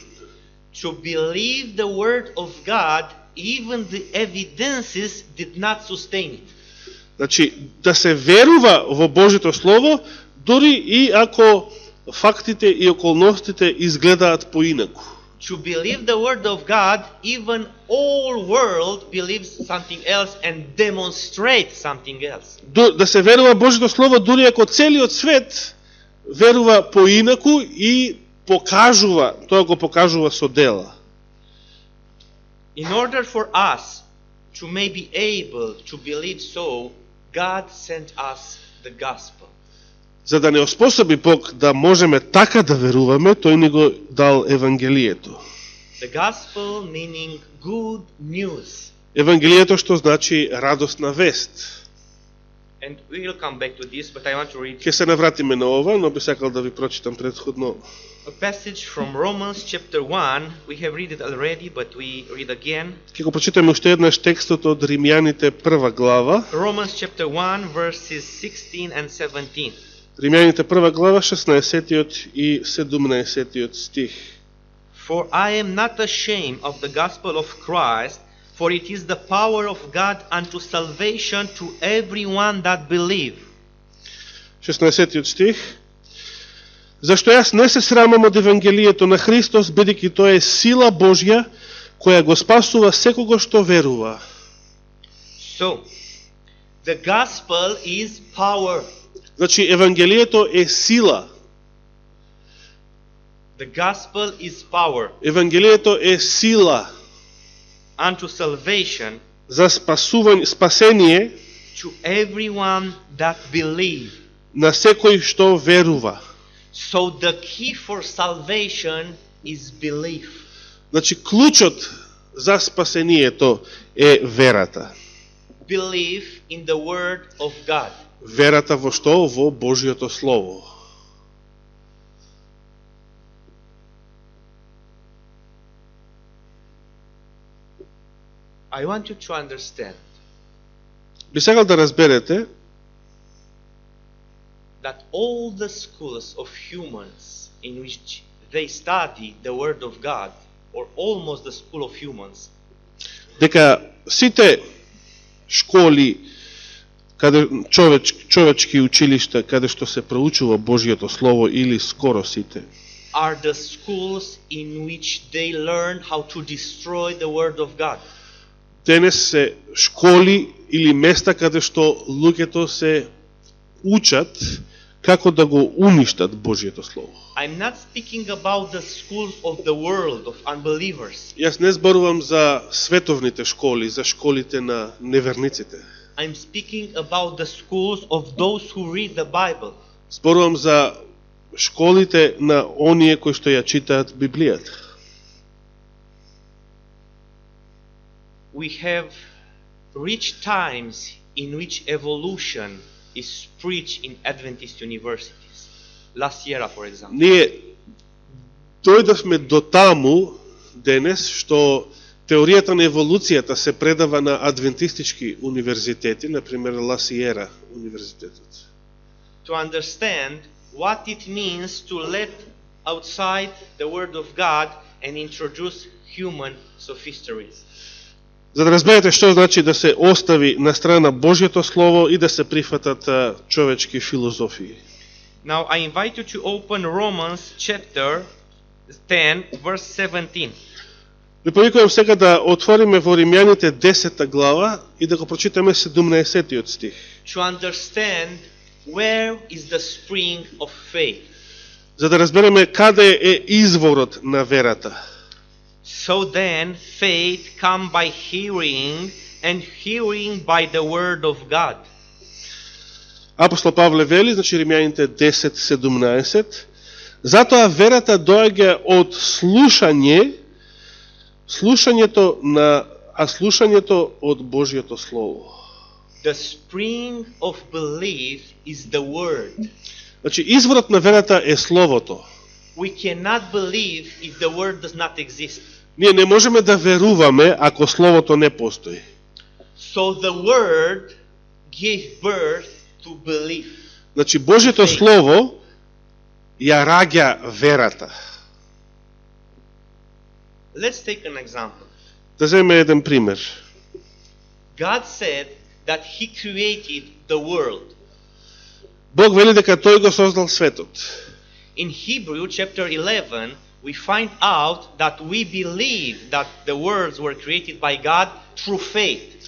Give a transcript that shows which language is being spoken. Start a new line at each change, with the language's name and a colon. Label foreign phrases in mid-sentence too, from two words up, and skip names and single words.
English: To believe the word of God, even the evidences did not sustain it.
Macedonian: Значи, да се верува во Божјото Слово, дури и ако фактите и околностите изгледаат поинаку.
English: To believe the word of God, even all world believes something else and demonstrate something else.
Macedonian: Да се верува Божјото Слово, дури ако целиот свет верува поинаку и покажува, тоа го покажува со дела.
English: In order for us to maybe able to believe so, God sent us the gospel.
Macedonian: За да не оспособи Бог да можеме така да веруваме, тој ни го дал Евангелието.
English: The gospel meaning good news.
Macedonian: Евангелието што значи радосна вест.
English: And we will come back to this, but I want to read
Macedonian: Ќе се навратиме на ова, но би сакал да ви прочитам претходно
English: a passage from Romans chapter 1. We have read it already, but we read again.
Macedonian: Ќе го прочитаме уште еднаш текстот од Римјаните 1 глава.
English: Romans chapter 1, verses 16 and 17.
Macedonian: Римјаните 1 глава, 16 и 17 стих.
English: For I am not ashamed of the gospel of Christ, for it is the power of God unto salvation to everyone that believe.
Macedonian: 16 стих. Зашто јас не се срамам од Евангелието на Христос, бидејќи тоа е сила Божја, која го спасува секого што верува.
English: So, the gospel is power.
Macedonian: Значи, Евангелието е сила.
English: The gospel is power
Macedonian: Евангелието е сила
English: unto salvation
Macedonian: за спасение
English: to everyone that believe.
Macedonian: на секој што верува.
English: So the key for salvation is belief.
Macedonian: Значи, клучот за спасението е верата.
English: Belief in the word of God.
Macedonian: Верата во што? Во Божјото Слово.
English: I want you to understand
Macedonian: Би сакал да разберете
English: that all the schools of humans in which they study the word of God, or almost the school of humans,
Macedonian: дека сите школи, каде човечки училишта, каде што се проучува Божјото Слово, или скоро сите,
English: are the schools in which they learn how to destroy the word of God.
Macedonian: денес се школи или места каде што луѓето се учат како да го уништат Божјото Слово.
English: I'm not speaking about the schools of the world, of unbelievers.
Macedonian: Јас не зборувам за световните школи, за школите на неверниците.
English: I'm speaking about the schools of those who read the Bible.
Macedonian: Зборувам за школите на оние кои што ја читаат Библијата.
English: We have reached times in which evolution is preached in Adventist universities. Last year, for example.
Macedonian: Ние дојдовме до таму денес што теоријата на еволуцијата се предава на адвентистички универзитети, например Ла Сиера универзитетот.
English: To understand what it means to let outside the Word of God and introduce human sophistries.
Macedonian: За да разберете што значи да се остави на страна Божјото Слово и да се прифатат човечки филозофии.
English: Now I invite you to open Romans chapter 10 verse 17.
Macedonian: Ви повикувам сега да отвориме во Римјаните 10 глава и да го прочитаме 17 стих.
English: To understand where is the spring of faith.
Macedonian: За да разбереме каде е изворот на верата.
English: So then faith come by hearing, and hearing by the word of God.
Macedonian: Апостол Павле вели, значи Римјаните 10:17, затоа верата доаѓа од слушање слушањето од Божјото Слово.
English: The spring of belief is the word.
Macedonian: Значи изворот на верата е Словото.
English: We cannot believe if the word does not exist.
Macedonian: Ние не можеме да веруваме ако Словото не постои.
English: So the word gave birth to belief.
Macedonian: Значи Божјото Слово ја раѓа верата.
English: Let's take an example.
Macedonian: Да земеме еден пример.
English: God said that he created the world.
Macedonian: Бог вели дека тој го создал светот.
English: In Hebrew chapter 11, we find out that we believe that the worlds were created by God through faith.